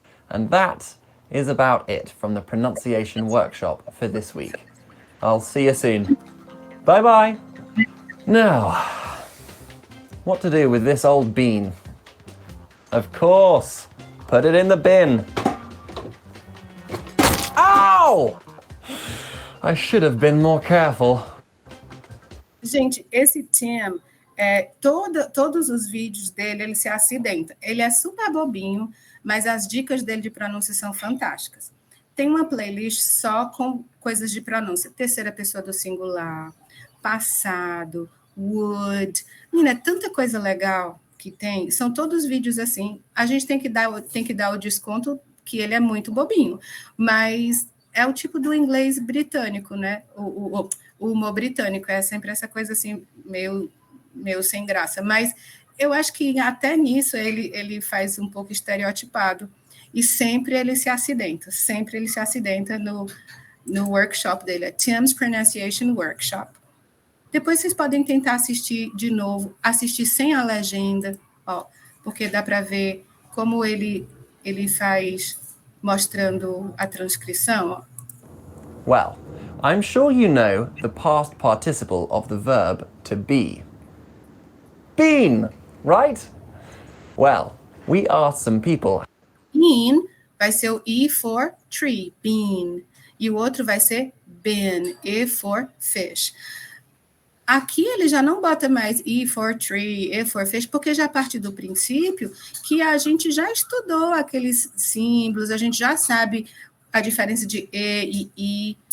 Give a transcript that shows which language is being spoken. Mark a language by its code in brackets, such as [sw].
[en] And that is about it from the pronunciation workshop for this week. I'll see you soon. Bye-bye. Now, what to do with this old bean? Of course, put it in the bin. Ow! I should have been more careful. [pt] Gente, esse Tim, todos os vídeos dele, ele se acidenta. Ele é super bobinho, mas as dicas dele de pronúncia são fantásticas. Tem uma playlist só com coisas de pronúncia. Terceira pessoa do singular, passado, would. Menina, é tanta coisa legal que tem. São todos vídeos assim. A gente tem que dar o desconto que ele é muito bobinho. Mas é o tipo do inglês britânico, né? O humor britânico é sempre essa coisa assim, meio sem graça. Mas eu acho que até nisso ele faz um pouco estereotipado. E sempre ele se acidenta no workshop dele. É Tim's Pronunciation Workshop. Depois vocês podem tentar assistir de novo, assistir sem a legenda, ó, porque dá para ver como ele faz mostrando a transcrição, ó. [en] Well, I'm sure you know the past participle of the verb to be. Been, right? Well, we asked some people. [pt] Been vai ser o [en] E for tree, [pt] been. E o outro vai ser been, [en] E for fish. [pt] Aqui ele já não bota mais [en] E for tree, E for fish, [pt] porque já parte do princípio que a gente já estudou aqueles símbolos, a gente já sabe a diferença de E e I.